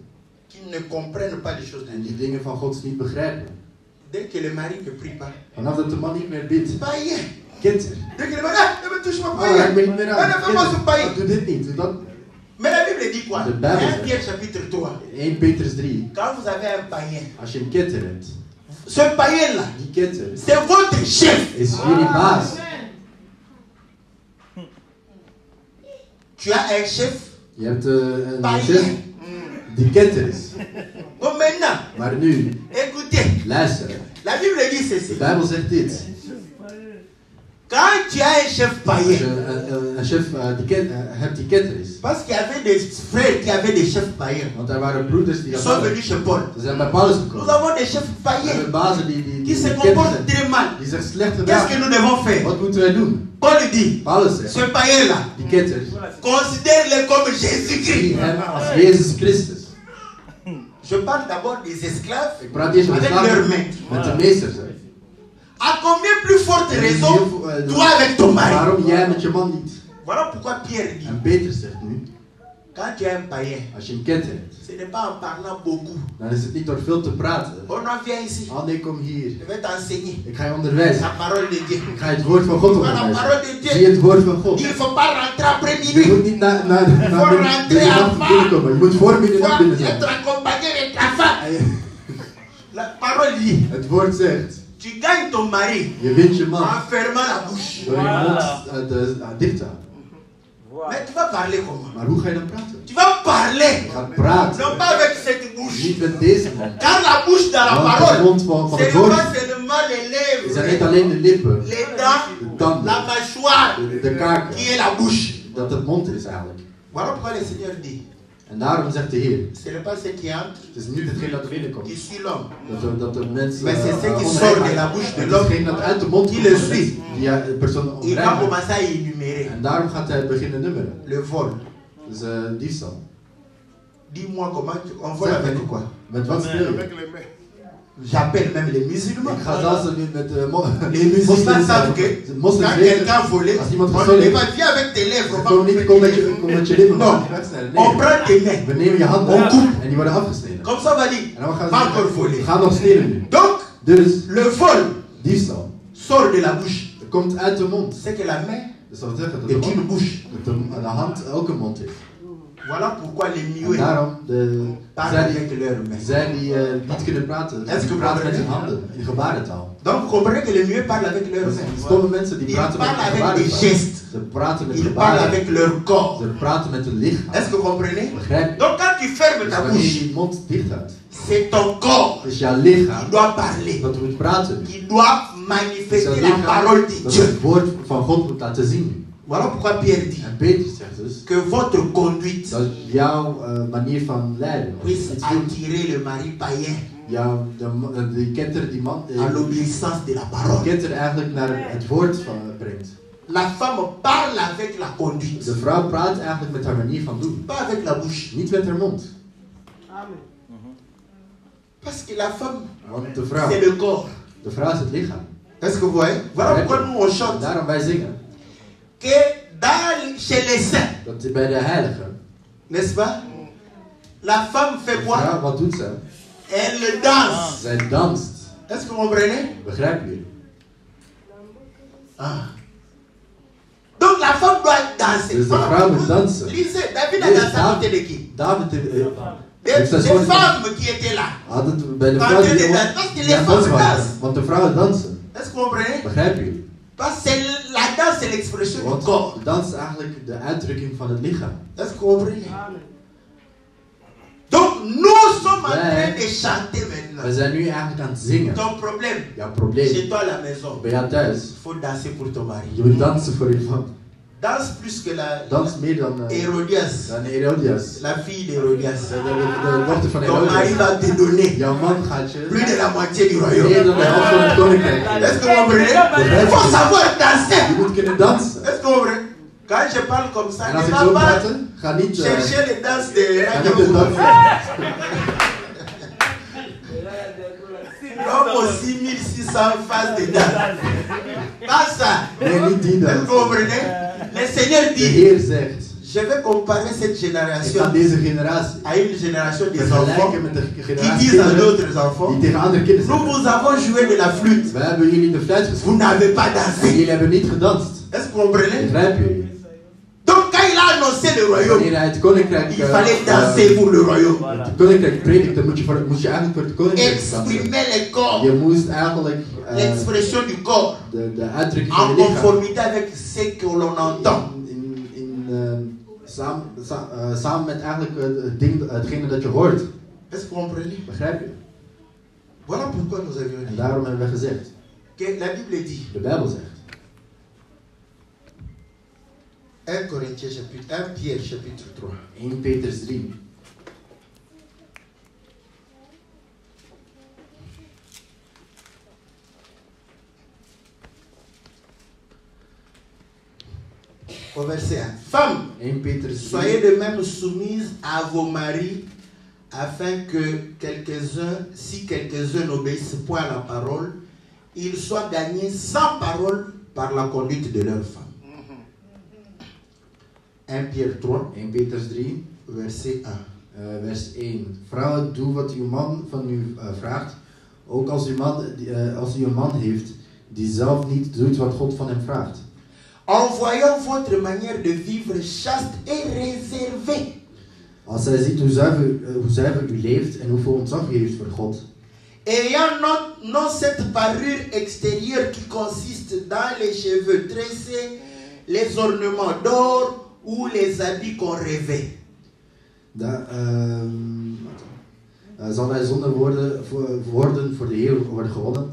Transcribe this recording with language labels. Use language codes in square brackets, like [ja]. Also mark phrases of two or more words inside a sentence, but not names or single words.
[fr] qui ne comprennent pas les choses de [nl] en die [fr] Dieu, [nl] dingen van God niet begrijpen. [fr] dès que le mari ne prie pas, [nl] Vanaf dat de man niet meer bidt, [fr] païen, [nl] ketter. [fr] dès que le mari, ah, ne me touche pas, [nl] Oh, raak me [fr] païen. [nl] niet meer Ah, aan. [fr] ne fais pas ce [nl] Ketter. [fr] païen. [nl] Oh, doe dit niet, doe dat. [fr] Mais la Bible dit quoi? [nl] De Bijbel 1 zegt. [fr] Pierre chapitre 3. [nl] 1 Petrus 3. [fr] Quand vous avez un païen, [nl] Als je een ketter hebt, [fr] ce païen-là, [nl] die ketter [fr] c'est votre chef. [nl] is jullie baas. [fr] Tu as un chef [nl] Je hebt een [fr] païen. [nl] chef die ketter is. [fr] Bon, maintenant, [nl] Maar nu, [fr] écoutez, [nl] luister. [fr] la Bible dit [nl] De [fr] ceci. [nl] Bijbel zegt dit. [fr] Quand tu as un chef [nl] Als je [fr] païen, [nl] een chef hebt die ketter is. [fr] parce qu'il y avait des frères qui avaient des chefs païens, [nl] Want er waren broeders die [fr] ils [nl] dat [fr] sont [nl] hadden. [fr] venus chez Paul. [nl] Ze zijn bij Paulus [fr] Nous [nl] gekomen. [fr] avons des chefs [nl] We hebben [fr] païens [nl] bazen [fr] qui se [nl] ketter [fr] comportent [nl] zijn. [fr] très mal. [nl] Die zich slecht [fr] Qu'est-ce que [nl] gedragen. [fr] nous devons faire? [nl] Wat moeten wij doen? [fr] Paul dit, [nl] Paulus zegt, [fr] ce païen-là, [nl] die ketter, [fr] considère-le comme [nl] zie [fr] Jésus-Christ. [nl] hem als Jezus Christus. [fr] Je parle d'abord des esclaves [nl] Ik praat eerst met de [fr] avec leurs [nl] slaven, [fr] maîtres. [nl] met de meesters. hè. [fr] À combien plus forte raison, [nl] Dus [fr] toi avec ton mari? [nl] waarom jij met je man niet? [fr] Voilà pourquoi Pierre dit, [nl] En Petrus zegt nu, [fr] quand tu as un païen, [nl] als je een ketter hebt, [fr] ce n'est pas en parlant beaucoup. [nl] dan is het niet door veel te praten. [fr] Oh non, viens ici. [nl] Oh nee, kom hier. [fr] Je vais t'enseigner [nl] Ik ga je onderwijzen. [fr] la parole de Dieu. [nl] Ik ga je het woord van God [fr] Voilà la [nl] onderwijzen. [fr] parole de [nl] Zie [fr] Dieu. [nl] het woord van God. [fr] Il ne faut pas rentrer après [nl] Je [fr] minuit. [nl] moet niet naar Voor rentrer middernacht [fr] avant. [nl] binnenkomen. Je moet voor [fr] Il [nl] middernacht [fr] faut [nl] binnen zijn. [fr] être accompagné de ta femme. [nl] En [fr] La parole dit, [nl] het woord zegt, [fr] tu gagnes ton mari [nl] je wint je man [fr] en fermant la bouche. [nl] door je mond dicht te houden. [fr] Mais tu vas parler comment? [nl] Maar hoe ga je dan praten? [fr] Tu vas parler, [nl] Je gaat praten. [fr] non pas avec cette bouche. [nl] Niet met deze mond. [fr] Car la bouche dans la [nl] Want de [fr] parole, [nl] mond van [fr] ce [nl] het [fr] n'est [nl] woord [fr] pas seulement les [nl] is er niet [fr] lèvres, [nl] alleen de lippen, [fr] les dents, [nl] de tanden, [fr] la mâchoire, [nl] de kaken, [fr] qui est la bouche. [nl] dat het mond is eigenlijk. [fr] Voilà pourquoi le Seigneur dit, [nl] En daarom zegt de Heer, [fr] ce n'est pas ce qui entre [nl] het is niet hetgeen dat binnenkomt. [fr] qui suit l'homme, [nl] Dat de mens [fr] mais c'est ce qui [nl] omrijdt. [fr] sort de la bouche de [nl] Het is [fr] l'homme [nl] hetgeen dat uit de mond [fr] qui [nl] komt [fr] le [nl] van de mens, [fr] suit. [nl] die de persoon [fr] Il va [nl] omrijdt. [fr] commencer à énumérer [nl] En daarom gaat hij beginnen nummeren. [fr] le vol. [nl] Dus diefstal. [fr] Dis-moi comment on vole [nl] Zeg [fr] avec [nl] me, [fr] quoi? [nl] met wat speel je? [fr] Avec les mains. J'appelle même les musulmans. [nl] Ik ga zelfs nu met [fr] Les musulmans savent que quand quelqu'un volait, on ne peut pas dire avec tes lèvres. [nl] Kom met je lippen. [fr] Non, on prend tes mains. [nl] We nemen je handen [fr] On coupe. [nl] en die worden afgesneden. [fr] Comme ça, on va dire, [nl] En dan gaan [fr] pas encore voler. [nl] we gaan nog stelen nu. [fr] Donc, [nl] Dus [fr] le vol [nl] diefstal [fr] sort de la bouche. [nl] komt uit de mond. [fr] C'est que la main [nl] Dus dat wil zeggen dat [fr] est une bouche. [nl] de hand ook een mond heeft. [fr] Voilà pourquoi les [nl] En [fr] muets [nl] daarom [fr] parlent avec leurs mains. [nl] zij die niet kunnen praten, die praten met hun handen in gebarentaal. [fr] Donc, vous comprenez que les muets parlent avec leurs [nl] Dus [fr] mains. [nl] stomme mensen die [fr] Ils [nl] praten met [fr] parlent [nl] hun [fr] avec des [nl] gebarentaal. [fr] gestes. [nl] Ze praten met [fr] Ils parlent [nl] gebaren. [fr] avec leur corps. [nl] Ze praten met hun lichaam. [fr] Est-ce que vous comprenez? [nl] Begrijp je? [fr] Donc, quand tu fermes [nl] Dus [fr] ta [nl] wanneer je [fr] bouche, [nl] je mond dicht houdt, [fr] c'est ton corps [nl] is jouw [fr] qui [nl] lichaam [fr] doit parler, [nl] dat moet praten. [fr] qui doit [nl] Is jouw [fr] manifester la [nl] lichaam [fr] parole de [nl] dat [fr] Dieu. [nl] het woord van God moet laten zien. [fr] Voilà pourquoi Pierre dit [nl] En Peter zegt dus [fr] que votre conduite [nl] dat jouw manier van leiden, [fr] puisse attirer le mari païen [nl] die ketter, die man, [fr] à l'obéissance de la [nl] die [fr] parole. [nl] ketter eigenlijk naar het woord brengt. [fr] La femme parle avec la conduite, [nl] De vrouw praat eigenlijk met haar manier van doen, [fr] pas avec la bouche. [nl] niet met haar mond. [fr] Parce que la femme, [nl] Want de [fr] c'est le corps. [nl] vrouw is het lichaam. [fr] Est-ce que vous voyez? Voilà pourquoi nous on chante [nl] Daarom wij zingen [fr] que chez les saints, [nl] dat bij de heiligen, [fr] n'est-ce pas? La femme fait [nl] de [fr] quoi? [nl] vrouw, wat doet ze? [fr] Elle danse. [nl] Zij danst. [fr] Est-ce que vous comprenez? [nl] Begrijpen jullie? Ah. [fr] Donc la femme doit danser. [nl] Dus de vrouw moet dansen. [fr] Lisez, David a dansé à côté de qui? [nl] David [fr] Des femmes qui étaient là. [nl] had het bij de vrouw die aan dansen waren. Want de vrouwen dansen. [fr] Est-ce que vous comprenez? [nl] Begrijpen jullie? [fr] Parce que la danse, c'est l'expression du [nl] Want [fr] corps. [nl] de dans is eigenlijk de uitdrukking van het lichaam. [fr] Est-ce que vous comprenez? Donc nous sommes en train de chanter [nl] We [fr] maintenant. [nl] zijn nu eigenlijk aan het zingen. [fr] Ton problème, [nl] Jouw probleem [fr] chez toi à la maison, [nl] bij jou thuis. [fr] il faut danser pour ton mari. [nl] Je moet dansen voor je man. [fr] Danse plus que [nl] Dans meer dan [fr] Hérodias, [nl] Herodias. [fr] la fille d'Hérodias. [nl] De dochter van [fr] Ton mari [nl] Herodias. [fr] va te donner [nl] Jouw man gaat je [fr] plus de la moitié du [nl] meer [fr] royaume. [nl] dan de helft van het koninkrijk geven. [fr] Est-ce que vous comprenez? Il faut savoir danser. [nl] Je moet kunnen dansen. [fr] Est-ce que vous comprenez? Quand je parle comme ça, [nl] En [fr] ne [nl] als ik [fr] va [nl] zo [fr] pas [nl] praat, ga niet [fr] chercher les danses de [nl] ga [fr] Radio [nl] niet de dans. [fr] Comme aux 6600 phases de danse. Pas ça. [nl] Nee, niet die [fr] Est-ce [nl] dans. [fr] que vous comprenez? Le Seigneur [nl] De [fr] dit, [nl] Heer zegt, [fr] je vais comparer cette [nl] ik ga [fr] génération [nl] deze generatie [fr] à une génération des enfants [nl] vergelijken met de [fr] qui [nl] generatie [fr] disent à [nl] kinderen [fr] d'autres enfants, [nl] die tegen andere kinderen [fr] nous [nl] zeggen. [fr] vous avons joué de la flûte, [nl] We hebben jullie de fluit [fr] vous [nl] gespeeld. [fr] n'avez pas [nl] En [fr] dansé. [nl] jullie hebben niet gedanst. [fr] Est-ce que vous comprenez? [nl] Begrijpen jullie? [fr] Donc quand il a annoncé le royaume, [nl] Wanneer hij het koninkrijk, [fr] il fallait danser pour le royaume. [nl] het koninkrijk predikte, moest je eigenlijk voor het koninkrijk dansen. [fr] Exprimer les corps, [nl] Je moest eigenlijk [fr] l'expression du corps, [nl] de uitdrukking van [fr] en [nl] je lichaam [fr] conformité avec ce que l'on entend. [nl] samen met eigenlijk hetgene dat je hoort. [fr] Est-ce que vous comprenez? [nl] Begrijp je? [fr] Voilà pourquoi nous avions [nl] En [fr] dit [nl] daarom hebben we gezegd, [fr] que la Bible dit, [nl] de Bijbel zegt, [fr] 1 Corinthiens chapitre 1 Pierre chapitre 3. [nl] 1 Petrus 3. [fr] Au verset 1. Femmes, [nl] 1 Petrus 3. [fr] soyez de même soumises à vos maris, afin que quelques-uns, si quelques-uns n'obéissent point à la parole, ils soient gagnés sans parole par la conduite de leurs femmes. 1 Pierre 3, [nl] 1 Petrus 3, [fr] verset 1. [nl] vers 1. Vrouwen, doe wat uw man van u vraagt, ook als u een man heeft die zelf niet doet wat God van hem vraagt. [fr] En voyant votre manière de vivre chaste et réservée, [nl] Als hij ziet hoe zuiver u leeft en hoeveel ontzag u heeft voor God. [fr] ayant non cette parure extérieure qui consiste dans les cheveux tressés, les ornements d'or ou les habits qu'on rêvait. [nl] Zal hij zonder woorden voor de Heer worden gewonnen.